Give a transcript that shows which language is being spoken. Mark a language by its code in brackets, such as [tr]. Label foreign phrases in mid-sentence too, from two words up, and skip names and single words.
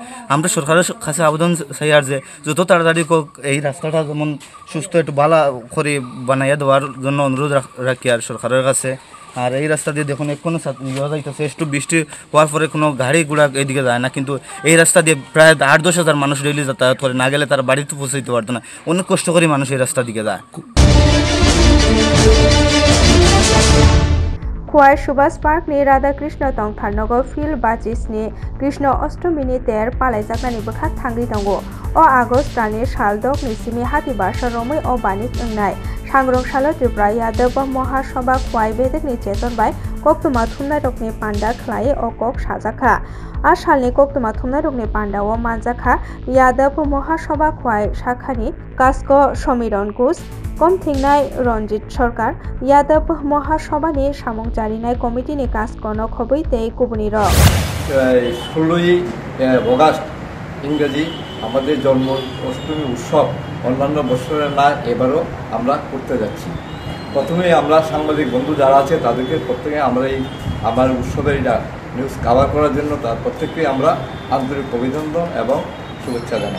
[bn] আমরা সরকারের কাছে আবেদন চাই আর যে যত তাড়াতাড়ি এই রাস্তাটা যেমন সুস্থ একটু ভালো করে বানাইয়া দেওয়ার জন্য অনুরোধ রাখি আর সরকারের কাছে। আর এই রাস্তা দিয়ে দেখুন এখনো যাইতেছে, একটু বৃষ্টি হওয়ার পরে কোনো গাড়ি ঘোড়া এইদিকে যায় না, কিন্তু এই রাস্তা দিয়ে প্রায় 8-10 হাজার মানুষ ডেইলি যাতায়াত করে, না গেলে তারা বাড়িতে পৌঁছাইতে পারতো না। অনেক কষ্ট করে মানুষ এই রাস্তা দিকে যায়। [trp] खवाई सुभाष पार्कनि राधाकृष्ण तंथारनगर फिल्ड बाचिसनि कृष्ण अष्टमीनि तेर पालायजाकनानि बोखार थांग्रि दंगो अ आगस्ट दाननि साल दकनि सिमि हाति बासा रमै अ बानिक ओंनाय सांग्रं सालो त्रिपुरा यादव महासभा खवाई बेदकनि चेतनबाय कक्तुमा थुमनाय रकनि पान्डा खलाय अ कक साजाखा आ सालनि कक्तुमा थुमनाय रकनि पान्डा अ मानजाखा यादव महासभा खवाई शाखानि कास्क समीरन घोष कमथिंनाय रंजित सरकार यादव महासभानि सामं जारिनाय कमिटिनि काजकर्न खबै तै गुबुनि र [bn] 16ই অগাস্ট ইংরেজি আমাদের জন্ম অষ্টমী উৎসব অন্যান্য বছরের না এবারও আমরা করতে যাচ্ছি। প্রথমে আমরা সাংবাদিক বন্ধু যারা আছে তাদেরকে প্রত্যেকে আমরা এই আমার উৎসবের এটা [en] news cover [bn] করার জন্য তার প্রত্যেককে আমরা আন্তরিক অভিনন্দন এবং শুভেচ্ছা জানাই।